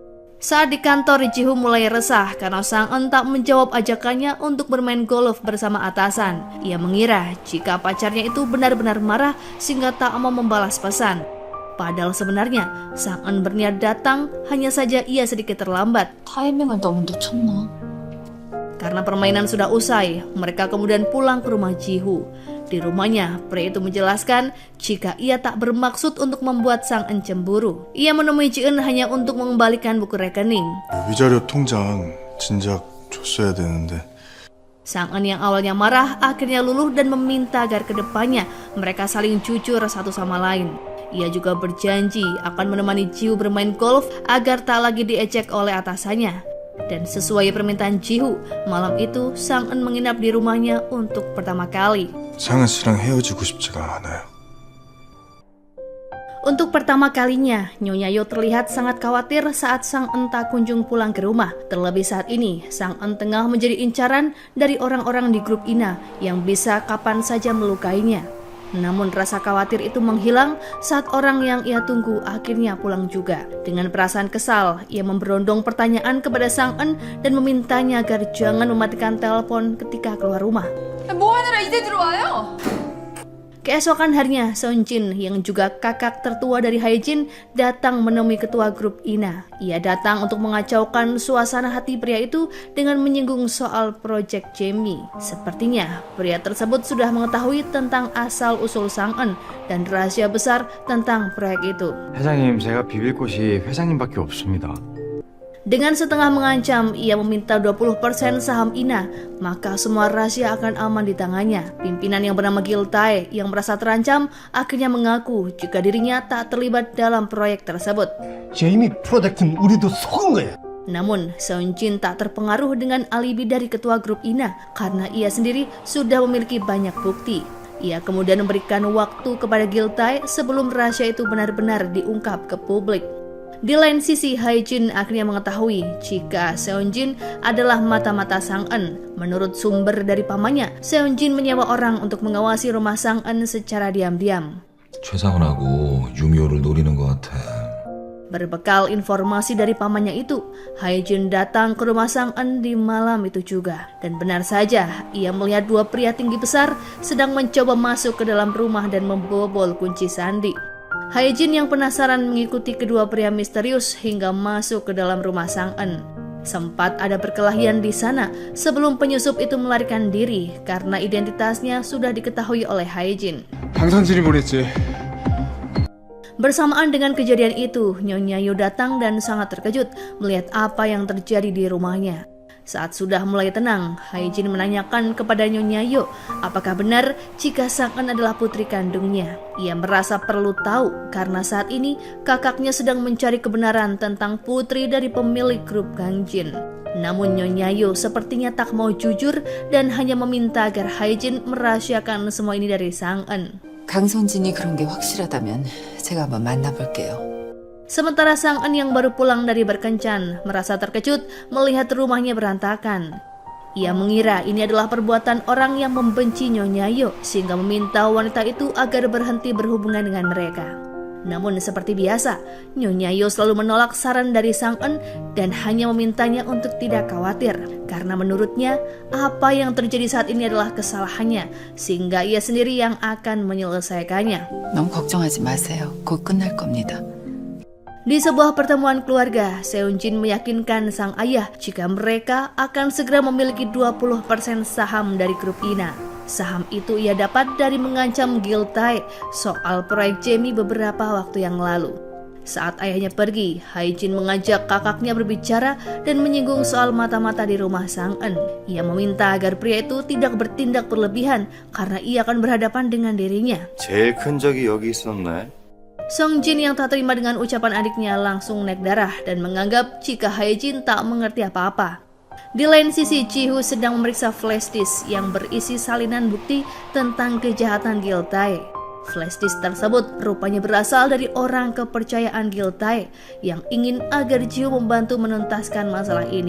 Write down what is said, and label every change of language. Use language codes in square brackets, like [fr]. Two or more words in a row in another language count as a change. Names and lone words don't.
[id] Saat di kantor, Ji-hoo mulai resah karena Sang-eun tak menjawab ajakannya untuk bermain golf bersama atasan. Ia mengira jika pacarnya itu benar-benar marah sehingga tak mau membalas pesan. Padahal sebenarnya Sang-eun berniat datang, hanya saja ia sedikit terlambat. [ko] 타이밍을 너무 놓쳤나? [id] Karena permainan sudah usai, mereka kemudian pulang ke rumah Ji-hoo. Di rumahnya, pria itu menjelaskan jika ia tak bermaksud untuk membuat Sang-eun cemburu. Ia menemui Ji-eun hanya untuk mengembalikan buku rekening. [ko] 위자료 통장 진작 줬어야 되는데. [id] Sang-eun yang awalnya marah akhirnya luluh dan meminta agar kedepannya mereka saling jujur satu sama lain. Ia juga berjanji akan menemani Ji-hoo bermain golf agar tak lagi diejek oleh atasannya. Dan sesuai permintaan Ji-hoo, malam itu Sang-eun menginap di rumahnya untuk pertama kali. [ko] 상은 씨랑 헤어지고 싶지가 않아요. [id] Untuk pertama kalinya, Nyonya Yo terlihat sangat khawatir saat Sang-eun tak kunjung pulang ke rumah. Terlebih saat ini, Sang-eun tengah menjadi incaran dari orang-orang di grup Ina yang bisa kapan saja melukainya. Namun rasa khawatir itu menghilang saat orang yang ia tunggu akhirnya pulang juga. Dengan perasaan kesal, ia memberondong pertanyaan kepada Sang-eun dan memintanya agar jangan mematikan telepon ketika keluar rumah. [ko] 뭐하느라 이제 들어와요? [id] Keesokan harinya, Seon-jin yang juga kakak tertua dari Hae-jin datang menemui ketua grup Ina. Ia datang untuk mengacaukan suasana hati pria itu dengan menyinggung soal proyek Jamie. Sepertinya pria tersebut sudah mengetahui tentang asal-usul Sang-eun dan rahasia besar tentang proyek itu. [ko] 회장님, 제가 비빌 곳이 회장님밖에 없습니다. [id] Dengan setengah mengancam, ia meminta 20% saham Ina, maka semua rahasia akan aman di tangannya. Pimpinan yang bernama Gil Tae yang merasa terancam akhirnya mengaku jika dirinya tak terlibat dalam proyek tersebut. [ko] 제이미 프로젝트는 우리도 속은 거야. [id] Namun, Seon-jin tak terpengaruh dengan alibi dari ketua grup Ina karena ia sendiri sudah memiliki banyak bukti. Ia kemudian memberikan waktu kepada Gil Tae sebelum rahasia itu benar-benar diungkap ke publik. Di lain sisi, Hae-jin akhirnya mengetahui jika Seon-jin adalah mata-mata Sang-eun. Menurut sumber dari pamannya, Seon-jin menyewa orang untuk mengawasi rumah Sang-eun secara diam-diam. [ko] 최상은하고 유미호를 노리는 것 같아. [id] Berbekal informasi dari pamannya itu, Hae-jin datang ke rumah Sang En di malam itu juga. Dan benar saja, ia melihat dua pria tinggi besar sedang mencoba masuk ke dalam rumah dan membobol kunci sandi. Hae-jin yang penasaran mengikuti kedua pria misterius hingga masuk ke dalam rumah Sang En. Sempat ada perkelahian di sana sebelum penyusup itu melarikan diri karena identitasnya sudah diketahui oleh Hae-jin. [ko] 방선진이 보냈지. [id] Bersamaan dengan kejadian itu, Nyonya Yo datang dan sangat terkejut melihat apa yang terjadi di rumahnya. Saat sudah mulai tenang, Hae-jin menanyakan kepada Nyonya Yo apakah benar jika Sang En adalah putri kandungnya. Ia merasa perlu tahu karena saat ini kakaknya sedang mencari kebenaran tentang putri dari pemilik grup Gangjin. Namun Nyonya Yo sepertinya tak mau jujur dan hanya meminta agar Hae-jin merahasiakan semua ini dari Sang En. [ko] 강선진이 그런 게 확실하다면 제가 한번 만나볼게요. [id] Sementara Sang En yang baru pulang dari berkencan merasa terkejut melihat rumahnya berantakan. Ia mengira ini adalah perbuatan orang yang membenci Nyonya Yo sehingga meminta wanita itu agar berhenti berhubungan dengan mereka. Namun seperti biasa, Nyonya Yo selalu menolak saran dari Sang En dan hanya memintanya untuk tidak khawatir karena menurutnya apa yang terjadi saat ini adalah kesalahannya sehingga ia sendiri yang akan menyelesaikannya. [ko] 너무 걱정하지 마세요. 곧 끝날 겁니다. [id] Di sebuah pertemuan keluarga, Seunjin meyakinkan sang ayah jika mereka akan segera memiliki 20% saham dari grup Ina. Saham itu ia dapat dari mengancam Giltae soal proyek Jamie beberapa waktu yang lalu. Saat ayahnya pergi, Hae-jin mengajak kakaknya berbicara dan menyinggung soal mata-mata di rumah Sang En. Ia meminta agar pria itu tidak bertindak berlebihan karena ia akan berhadapan dengan dirinya. [ko] 제일 큰 적이 여기 있었네. [id] Song Jin yang tak terima dengan ucapan adiknya langsung naik darah dan menganggap jika Hae-jin tak mengerti apa-apa. Di lain sisi, Ji-hoo sedang memeriksa [en] flash disk [id] yang berisi salinan bukti tentang kejahatan Giltae. [en] Flash disk [id] tersebut rupanya berasal dari orang kepercayaan Giltae yang ingin agar Ji-hoo membantu menuntaskan masalah ini.